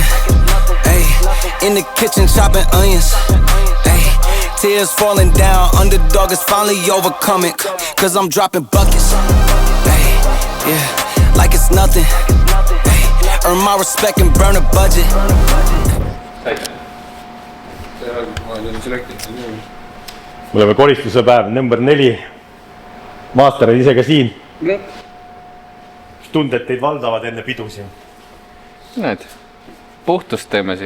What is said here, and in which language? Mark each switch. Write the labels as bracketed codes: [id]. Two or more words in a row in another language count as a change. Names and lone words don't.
[en] Hey, in the kitchen chopping onions. Hey, tears falling down, underdog is finally overcoming, cause I'm dropping buckets. Hey, yeah, like it's nothing. Hey, earn my respect and burn a budget. [et] Me oleme koristuse päev number 4. Master on ise ka siin. Mis tunded teid valdavad enne pidu siin? Näed, puhtust teeme siia.